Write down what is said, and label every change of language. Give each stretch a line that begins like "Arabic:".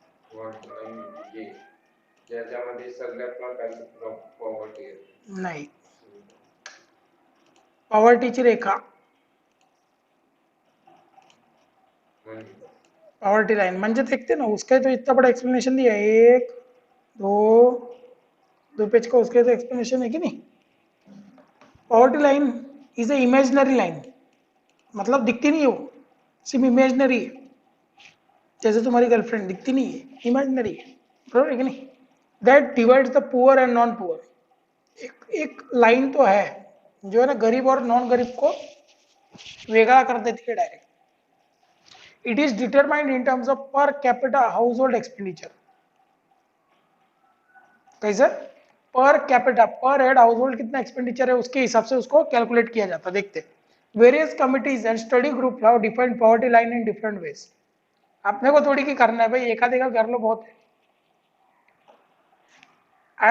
Marathi: ज्याच्यामध्ये सगळ्या प्रकारची पॉवर्टी आहे, नाही, पॉवर्टीची रेखा, पॉवर्टी लाइन म्हणजे
Hindi: देखते ना, उसका तो इतना बड़ा एक्सप्लेनेशन दिया है, 1-2 पेज का, उसके तो एक्सप्लेनेशन है कि नहीं।
English: poverty line is a imaginary line,
Hindi: मतलब दिखती नहीं है वो, सिर्फ इमेजिनरी है, जैसे तुम्हारी गर्लफ्रेंड दिखती नहीं है, इमेजिनरी है, बराबर है कि नहीं।
English: that divides the poor and non poor,
Hindi: एक लाइन तो है जो है ना गरीब और नॉन गरीब को वेगळा कर देती है direct.
English: It is determined in terms of per capita household expenditure.
Hindi: कैसे, पर कैपिटा, पर हेड हाउसहोल्ड कितना एक्सपेंडिचर है उसके हिसाब से उसको कैलकुलेट किया जाता है।
English: देखते various committees and study group have defined poverty line in different ways.
Hindi: अपने को थोड़ी की करना है भाई, एक आधे का कर लो बहुत है।